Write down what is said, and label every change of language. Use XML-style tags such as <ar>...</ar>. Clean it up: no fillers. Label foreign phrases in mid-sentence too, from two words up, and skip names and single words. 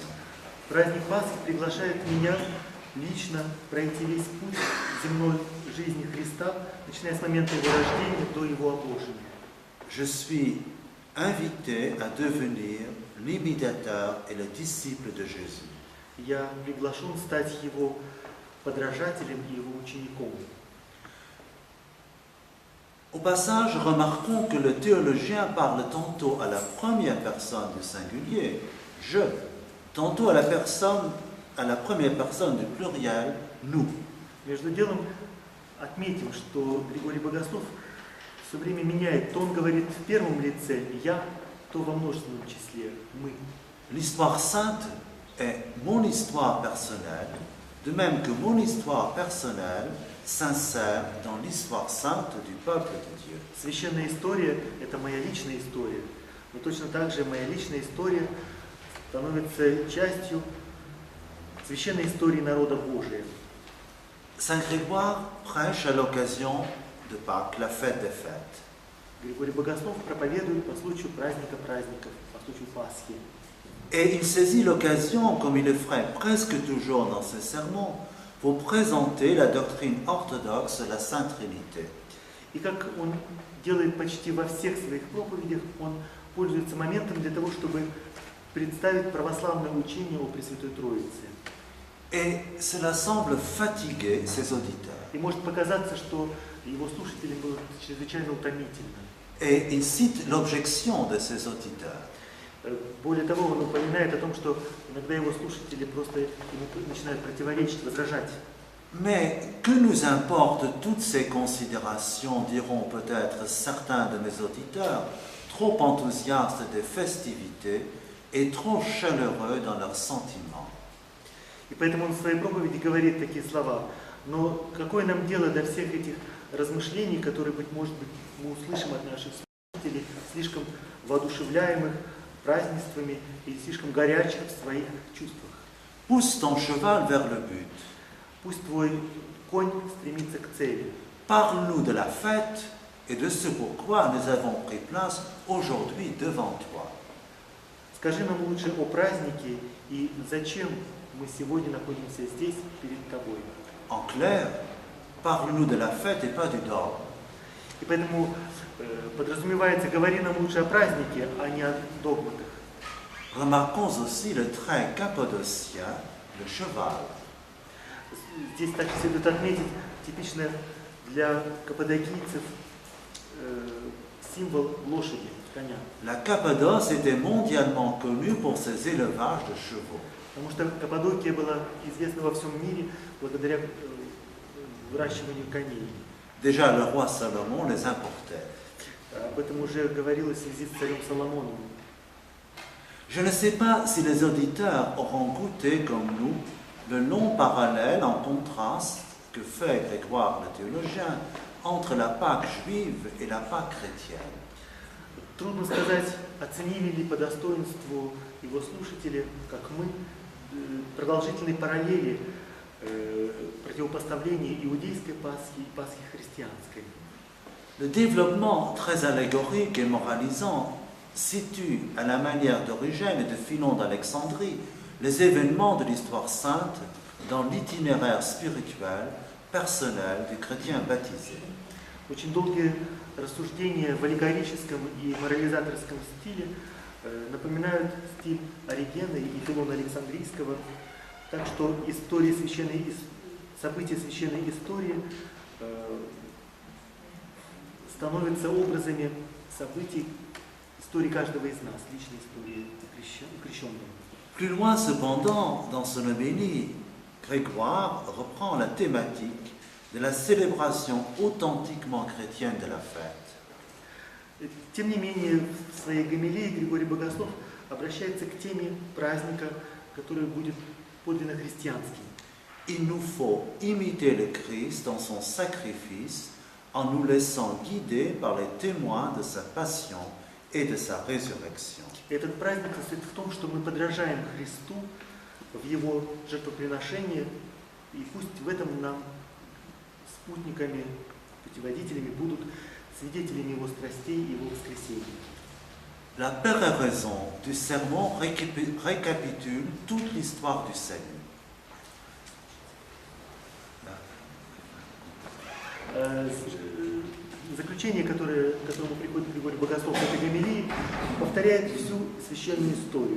<ru>Праздник Пасхи приглашает меня лично пройти весь путь земной жизни Христа, начиная с момента его рождения до его обложения.</ru> <fr>Je suis invité à devenir l'imitateur et le disciple de Jésus.</fr> <ru>Я приглашен стать его подражателем и его учеником.</ru> <fr>Au passage, remarquons que le théologien parle tantôt à la première personne du singulier, je, tantôt à la première personne du pluriel, nous.</fr> <ru>Между делом отметим, что Григорий Богослов все время меняет. То он говорит в первом лице «я», то во множественном числе «мы».</ru> <fr>L'histoire sainte est mon histoire personnelle, de même que mon histoire personnelle s'insère dans l'histoire sainte du peuple de Dieu.</fr> <ru>Священная история – это моя личная история, но точно так же моя личная история становится частью священной истории народа Божия.</ru> <fr>Saint Grégoire prêche à l'occasion de Pâques, la fête des fêtes.</fr> <ru>Григорий Богослов проповедует по случаю праздника праздников, по случаю Пасхи.</ru> <fr>Et il saisit l'occasion, comme il le ferait presque toujours dans ses sermons, pour présenter la doctrine orthodoxe de la Sainte Trinité.</fr> <ru>И как он делает почти во всех своих проповедях, он пользуется моментом для того, чтобы представить православное учение о Пресвятой Троице.</ru> <fr>Et cela semble fatiguer ses auditeurs.</fr> <ru>И может показаться, что его слушателям было чрезвычайно утомительно.</ru> <fr>Et il cite l'objection de ses auditeurs.</fr> <ru>Более того, он упоминает о том, что иногда его слушатели просто ему начинают противоречить, возражать.</ru> <fr>Mais que nous importent toutes ces considérations, diront peut-être certains de mes auditeurs, trop enthousiastes des festivités et trop chaleureux dans leurs sentiments.</fr> <ru>И поэтому он в своей проповеди говорит такие слова. Но какое нам дело до всех этих размышлений, которые, может быть, мы услышим от наших слушателей, слишком воодушевляемых празднествами и слишком горячих в своих чувствах.</ru> <fr>Pousse ton cheval vers le but.</fr> <ru>Пусть твой конь стремится к цели.</ru> <fr>Parle-nous de la fête et de ce pourquoi nous avons pris place aujourd'hui devant toi.</fr> <ru>Скажи нам лучше о празднике и зачем мы сегодня находимся здесь перед тобой.</ru> <fr>En clair, parle-nous de la fête et pas du dogme.</fr> <ru>И поэтому подразумевается, говори нам лучше о празднике, а не о догматах.</ru> <fr>Remarquons aussi le trait cappadocien, le cheval.</fr> <ru>Здесь также следует отметить типичное для каппадокийцев символ лошади, коня.</ru> <fr>La Cappadoce était mondialement connue pour ses élevages de chevaux.</fr> <ru>Потому что Каппадокия была известна во всем мире благодаря выращиванию коней.</ru> <fr>Déjà, le roi Salomon les importait.</fr> <ru>Об этом уже говорилось в связи с царем Соломоном.</ru> <fr>Je ne sais pas si les auditeurs auront goûté, comme nous, le long parallèle en contraste que fait Grégoire le théologien entre la Pâque juive et la Pâque chrétienne.</fr> <ru>Трудно сказать, оценили ли по достоинству его слушатели, как мы, продолжительные параллели противопоставления иудейской Пасхи и Пасхи христианской.</ru> <fr>Le développement très allégorique et moralisant situe à la manière d'Origène et de Philon d'Alexandrie les événements de l'histoire sainte dans l'itinéraire spirituel personnel du chrétien baptisé.</fr> <ru>Очень долгие рассуждения в аллегорическом и морализаторском стиле напоминают стиль Оригена и Филона Александрийского. Так что события священной истории становятся образами событий истории каждого из нас, личной истории крещенного.</ru> <fr>Plus loin cependant, dans son homélie, Grégoire reprend la thématique de la célébration authentiquement chrétienne de la fête.</fr> <ru>Тем не менее, в своей гомилии Григорий Богослов обращается к теме праздника, который будет подлинно христианским.</ru> <fr>Il nous faut imiter le Christ dans son sacrifice en nous laissant guider par les témoins de sa passion et de sa résurrection.</fr> <ru>Этот праздник состоит в том, что мы подражаем Христу в Его жертвоприношении, и пусть в этом нам спутниками, путеводителями будут свидетелями Его страстей и Его воскресения.</ru> <fr>La péroraison du sermon récapitule toute l'histoire du salut.</fr> <ru>Заключение, к которому приходит Григорий Богослов в этой гомилии, повторяет всю священную историю.</ru>